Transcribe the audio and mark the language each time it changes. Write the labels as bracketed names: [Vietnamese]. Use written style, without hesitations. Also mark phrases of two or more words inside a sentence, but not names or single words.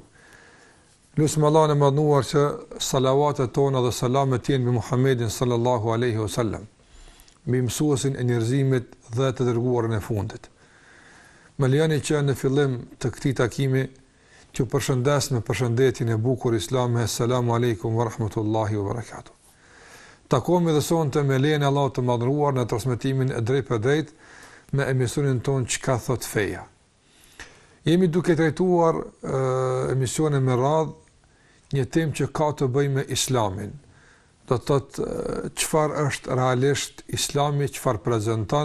[Albanian] Lutim Allahun e madhnuar që salavatet tona dhe selamet të jenë mbi Muhammedin [Arabic] صلى الله عليه وسلم, [Albanian] mbi mësuesin e njerëzimit dhe të dërguarin e fundit. Më lejoni që në fillim të këtij takimi që përshëndes me përshëndetjen e bukur islame, [Arabic] السلام عليكم ورحمة الله وبركاته. [Albanian] Takohemi dhe sonte me lejen e Allahut të madhruar në transmetimin e drejt për drejt me emisionin ton Çka thot feja. Jemi duke trajtuar emisione me radhë një temë që ka të bëjë me islamin. Do të thotë çfarë është realisht islami, çfarë prezanton.